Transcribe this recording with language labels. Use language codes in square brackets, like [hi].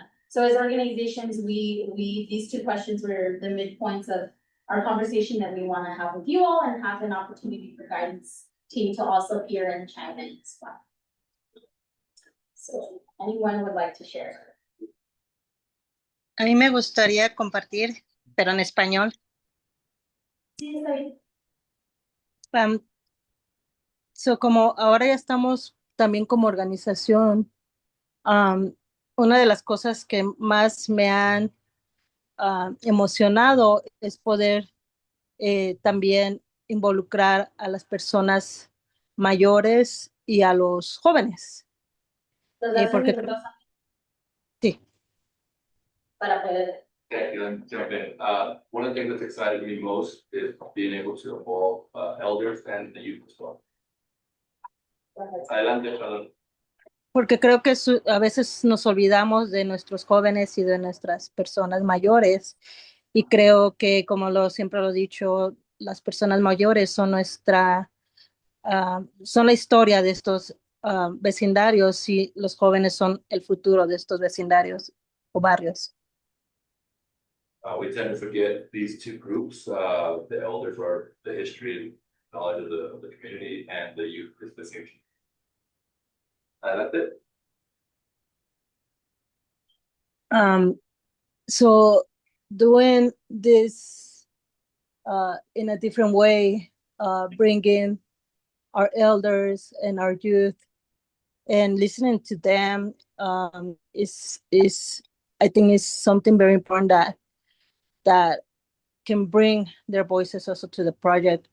[en] So as organizations, these two questions were the midpoints of our conversation that we want to have with you all, and have an opportunity for guidance team to also hear and chime in as well. So anyone would like to share? [es] A mí me gustaría compartir, pero en español. Sí, está bien. So como ahora ya estamos también como organización, una de las cosas que más me han emocionado es poder también involucrar a las personas mayores y a los jóvenes. Nos das un Porque minuto sí. para poder. [en] Yeah, jump in. One of the things that's excited me most is being able to involve elders and the youth as well. [es] Adelante, Charlotte. Porque creo que a veces nos olvidamos de nuestros jóvenes y de nuestras personas mayores. Y creo que, como siempre lo he dicho, las personas mayores son son la historia de estos vecindarios y los jóvenes son el futuro de estos vecindarios o barrios. [en] We tend to forget these two groups. The elders are the history and knowledge of the community, and the youth is the future. That's it. So doing this in a different way, bringing our elders and our youth and listening to them is I think is something very important that can bring their voices also to the project.